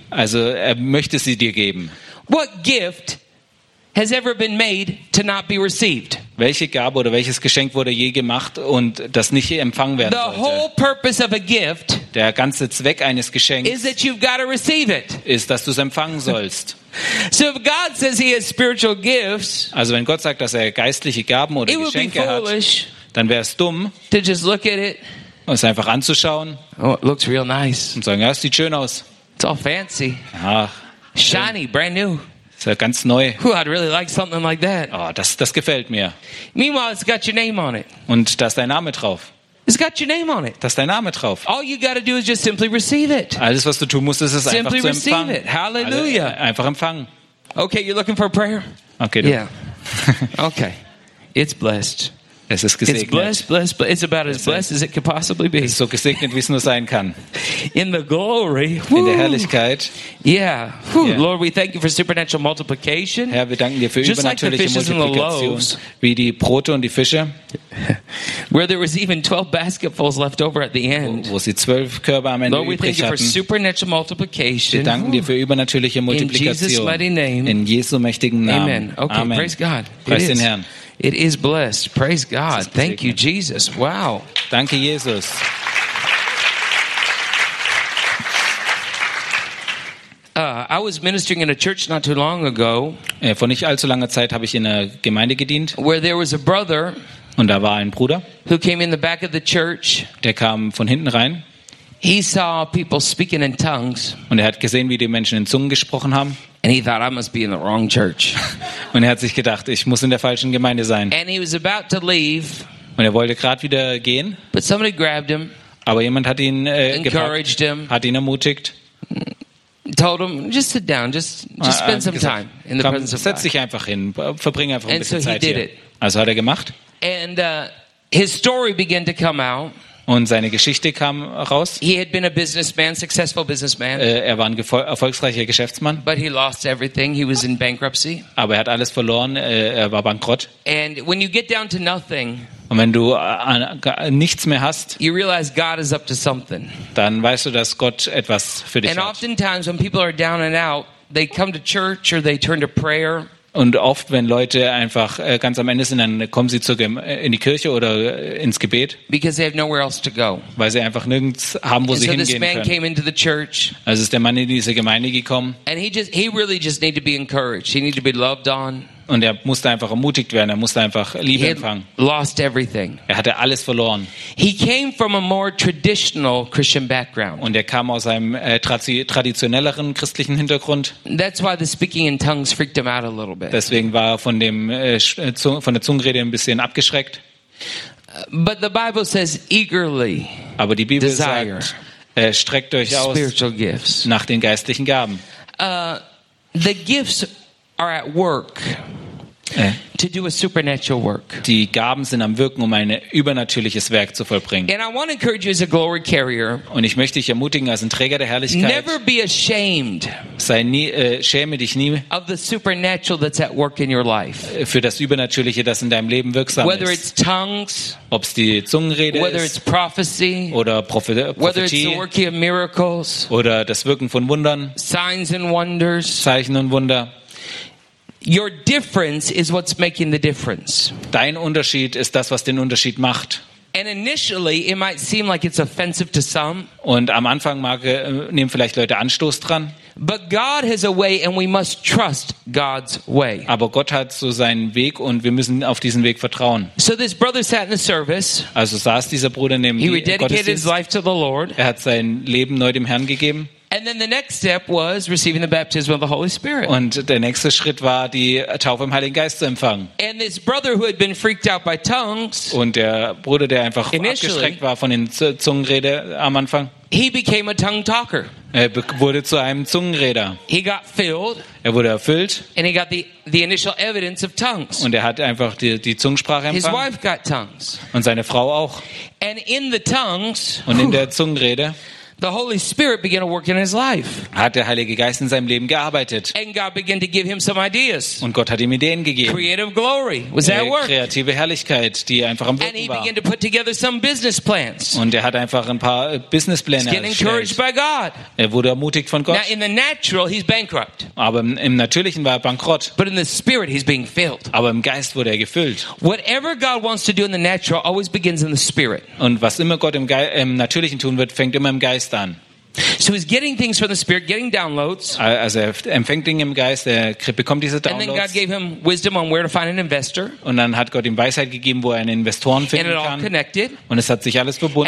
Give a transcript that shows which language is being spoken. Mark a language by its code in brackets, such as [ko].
[de] Also er möchte sie dir geben. [en] What gift has ever been made to not be received? [de] Welche Gabe oder welches Geschenk wurde je gemacht und das nicht empfangen werden sollte? [en] The whole purpose of a gift. [de] Der ganze Zweck eines Geschenks [en] is that you've got to receive it. [de] Ist, dass du es empfangen sollst. [en] So if God says he has spiritual gifts, [de] also wenn Gott sagt, dass er geistliche Gaben oder Geschenke hat, dann wäre es dumm, [en] to just look at it, [de] es einfach anzuschauen, [en] oh, it looks real nice, [de] und sagen, ja, es sieht schön aus. [en] It's all fancy. [de] Ach, [en] shiny, brand new. [de] Ist ja ganz neu. [en] Ooh, I'd really like something like that. [de] Oh, das gefällt mir. [en] Meanwhile, it's got your name on it. [de] Und da ist dein Name drauf. [en] It's got your name on it. [de] Das ist dein Name drauf. [en] All you gotta do is just simply receive it. [de] Alles was du tun musst, ist es [en] simply [de] einfach zu empfangen. [en] Receive it. Hallelujah. [de] Einfach empfangen. [en] Okay, you're looking for a prayer? Okay. Du. Yeah. Okay. It's blessed. [de] Es ist gesegnet. [en] It's blessed, but it's about as blessed as it could possibly be. [de] Es ist so gesegnet, wie es nur sein kann. [en] In the glory. [de] In der Herrlichkeit. [en] Yeah. Yeah. Lord, we thank you for supernatural multiplication. [de] Herr, wir danken dir für [en] just [de] übernatürliche [en] like [de] Multiplikation. Wie die Brote und die Fische. [en] Where there was even 12 basketfuls left over at the end. [de] Wo sie 12 Körbe am Ende [en] Lord, [de] übrig hatten. [en] Lord, we thank you for supernatural multiplication. [de] Wir danken dir für übernatürliche Multiplikation. [en] In [de] Jesu mächtigen Namen. [en] Amen. Okay, [de] Amen. [en] Praise God. [de] Praise den Herrn. [en] It is blessed. Praise God. Thank you, Jesus. Wow. [de] Danke, Jesus. [en] I was ministering in a church not too long ago. [de] Vor nicht allzu langer Zeit habe ich in einer Gemeinde gedient. [en] Where there was a brother. [de] Und da war ein Bruder. [en] Who came in the back of the church. [de] Der kam von hinten rein. [en] He saw people speaking in tongues. [de] Und er hat gesehen, wie die Menschen in Zungen gesprochen haben. [en] And he thought, I must be in the wrong church. [de] Und er hat sich gedacht, ich muss in der falschen Gemeinde sein. [en] And he was about to leave. [de] Und er wollte gerade wieder gehen. [en] But somebody grabbed him. [de] Aber jemand hat ihn [en] encouraged [de] gepackt, [en] him. [de] Hat ihn ermutigt. [en] Told him, just sit down, just spend some [de] gesagt, [en] time in the [de] komm, [en] presence of God. [de] Setz dich einfach hin, verbring einfach [en] and [de] ein bisschen [en] so [de] Zeit [en] he did [de] hier. [en] It. [de] Also hat er gemacht. [en] And his story began to come out. [de] Und seine Geschichte kam raus. [en] He had been a businessman, successful businessman. [de] Er war ein erfolgreicher Geschäftsmann. [en] But he lost everything. He was in bankruptcy. [de] Aber er hat alles verloren. Er war bankrott. [en] And when you get down to nothing, [de] und wenn du nichts mehr hast, [en] you realize God is up to something. [de] Dann weißt du, dass Gott etwas für dich [en] and [de] hat. [en] Oftentimes, when people are down and out, they come to church or they turn to prayer. [de] Und oft, wenn Leute einfach ganz am Ende sind, dann kommen sie in die Kirche oder ins Gebet. [en] Because they have nowhere else to go. [de] Weil sie einfach nirgends haben, wo [en] and [de] sie [en] so [de] hingehen [en] this man [de] können. [en] Came into the church. [de] Also ist der Mann in diese Gemeinde gekommen. [en] And he really just need to be encouraged. He need to be loved on. [de] Und er musste einfach ermutigt werden. Er musste einfach Liebe [en] he [de] empfangen. [en] Lost everything. [de] Er hatte alles verloren. [en] He came from a more traditional Christian background. [de] Und er kam aus einem traditionelleren christlichen Hintergrund. [en] That's why the speaking in tongues freaked him out a little bit. [de] Deswegen war er von dem von der Zungenrede ein bisschen abgeschreckt. [en] But the Bible says eagerly. [de] Aber die Bibel sagt, streckt euch aus [en] spiritual gifts. [de] Nach den geistlichen Gaben. [en] The gifts are at work to do a supernatural work. [de] Die Gaben sind am Wirken, um ein übernatürliches Werk zu vollbringen. [en] And I want to encourage you as a glory carrier. [de] Und ich möchte dich ermutigen als ein Träger der Herrlichkeit. [en] Never be ashamed. [de] Sei nie schäme dich nie. [en] Of the supernatural that's at work in your life. [de] Für das Übernatürliche, das in deinem Leben wirksam ist. [en] Whether it's tongues. [de] Ob es die Zungenrede ist. [en] Whether it's prophecy. [de] Oder Prophetie. [en] Whether it's the working of miracles. [de] Oder das Wirken von Wundern. [en] Signs and wonders. [de] Zeichen und Wunder. [en] Your difference is what's making the difference. [de] Dein Unterschied ist das, was den Unterschied macht. [en] And initially it might seem like it's offensive to some. [de] Und am Anfang nehmen vielleicht Leute Anstoß dran. [en] But God has a way and we must trust God's way. [de] Aber Gott hat so seinen Weg und wir müssen auf diesen Weg vertrauen. [en] So this brother sat in the service. [de] Also saß dieser Bruder neben [en] he rededicated his life to the Lord. [de] Er hat sein Leben neu dem Herrn gegeben. [en] And then the next step was receiving the baptism of the Holy Spirit. [de] Und der nächste Schritt war die Taufe im Heiligen Geist zu empfangen. [en] And this brother who had been freaked out by tongues. [de] Und der Bruder, der einfach abgeschreckt war von den Zungenrede am Anfang. [en] He became a tongue talker. [de] Er wurde zu einem Zungenreder. [en] He got filled. [de] Er wurde erfüllt. [en] And he got the initial evidence of tongues. [de] Und er hat einfach die Zungensprache empfangen. [en] His wife got tongues. [de] Und seine Frau auch. [en] And in the tongues. [de] Und in der Zungenrede. [en] The Holy Spirit began to work in his life. [de] Hat der Heilige Geist in seinem Leben gearbeitet. [en] And God began to give him some ideas. [de] Und Gott hat ihm Ideen gegeben. [en] Creative glory was at work. [de] Kreative Herrlichkeit, die einfach am Wirken war. And [en] he began to put together some business plans. [de] Und er hat einfach ein paar Businesspläne erstellt. [en] He's getting encouraged by God. [de] Er wurde ermutigt von Gott. [en] Now in the natural he's bankrupt. [de] Aber im Natürlichen war er bankrott. [en] But in the spirit he's being filled. [de] Aber im Geist wurde er gefüllt. [en] Whatever God wants to do in the natural always begins in the spirit. [de] Und was immer Gott im Natürlichen tun wird, fängt immer im Geist. [en] So he's getting things from the Spirit, getting downloads. [de] Also er empfängt Dinge im Geist, er bekommt diese Downloads. [en] And then God gave him wisdom on where to find an investor. [de] Und dann hat Gott ihm Weisheit gegeben, wo er einen Investoren finden kann. [en] And it all connected. [de] Und es hat sich alles verbunden.